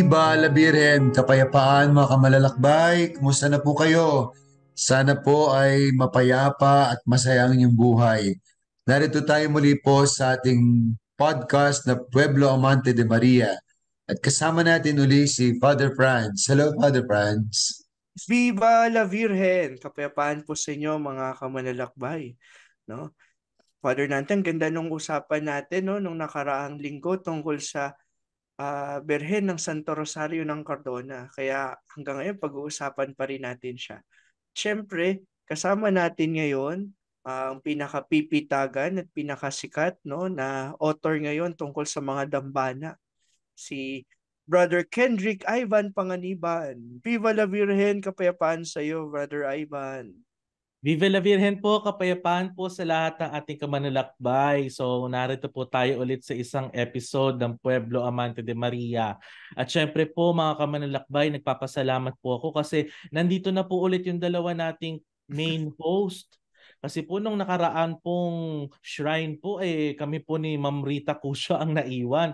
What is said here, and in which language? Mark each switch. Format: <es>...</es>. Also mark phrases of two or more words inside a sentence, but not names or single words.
<tl>Labiren, kapayapaan mga kamalalakbay, kumusta na po kayo? Sana po ay mapayapa at masaya ang inyong buhay. Narito tayo muli po sa ating podcast na Pueblo Amante de Maria. At kasama natin uli si Father Franz. Hello, Father Franz.</tl> <es>Viva la Virgen!</es> <tl>Kapayapaan po sa inyo mga kamanlalakbay. No? Father Nante, ang ganda nung usapan natin no, nung nakaraang linggo tungkol sa Birhen ng Santo Rosario ng Cardona. Kaya hanggang ngayon pag-uusapan pa rin natin siya. Siyempre, kasama natin ngayon ang pinakapipitagan at pinakasikat no, na author ngayon tungkol sa mga dambana, si Brother Kendrick Ivan Panganiban.</tl> <es>Viva la Virgen,</es> <tl>kapayapaan sa iyo, Brother Ivan.</tl> <es>Viva la Virgen</es> <tl>po, kapayapaan po sa lahat ng ating kamanlalakbay. So narito po tayo ulit sa isang episode ng Pueblo Amante de Maria. At syempre po mga kamanlalakbay, nagpapasalamat po ako kasi nandito na po ulit yung dalawa nating</tl> <en>main host.</en> <tl>Kasi po nung nakaraan pong shrine po kami po ni Ma'am Rita Cusio ang naiwan.</tl>